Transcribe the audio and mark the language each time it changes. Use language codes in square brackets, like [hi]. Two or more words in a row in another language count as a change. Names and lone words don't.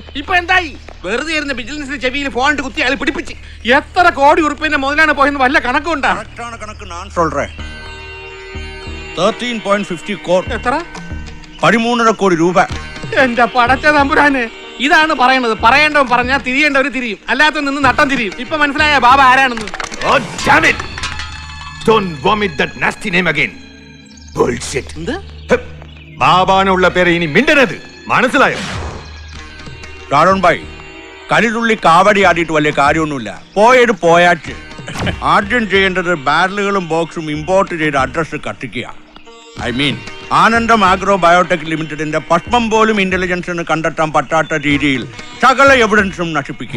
[ml] ഇപ്പൊ എന്തായി? വെറുതെ ഇരുന്ന ബിസിനസിന്റെ ചെവിയിൽ ഫോൺ കുത്തി അയാൾ പിടിപ്പിച്ച് എത്ര കോടി ഉറുപ്പിന്റെ മുതലാണ് പോയെന്ന് വല്ല കണക്കുണ്ടാ? കണക്ക് ഞാൻ சொல்றேன். 13.50 crore. എത്ര? 13.5 കോടി രൂപ. എന്റെ പടച്ച തമ്പുരാനെ, ഇതാണ് പറയണത്. പറയേണ്ടവൻ പറഞ്ഞാൽ തിരിയേണ്ടവര് തിരിയും, അല്ലാത്ത നിന്ന് നട്ടം തിരിയും. ഇപ്പൊ മനസ്സിലായ ബാബ ആരാണെന്ന്? [en] Oh, damn it! Don't vomit that nasty name again. Bullshit. [ml] എന്ത്? ബാബാനുള്ള പേര് ഇനി മിണ്ടരുത്, മനസ്സിലായോ? ഷാരോൺ ഭായ്, കലിതുള്ളി കാവടി ആടിയിട്ട് വലിയ കാര്യമൊന്നുമില്ല. പോയത് പോയാറ്റ്. ആദ്യം ചെയ്യേണ്ടത് ബാരലുകളും ബോക്സും ഇമ്പോർട്ട് ചെയ്ത് അഡ്രസ് കത്തിക്കുക. [en] I mean [ml] ആനന്ദം ആഗ്രോ ബയോടെക് ലിമിറ്റഡിന്റെ പഷ്പം പോലും ഇന്റലിജൻസിന് കണ്ടെത്താൻ പറ്റാത്ത രീതിയിൽ സകല എവിഡൻസും നശിപ്പിക്കുക.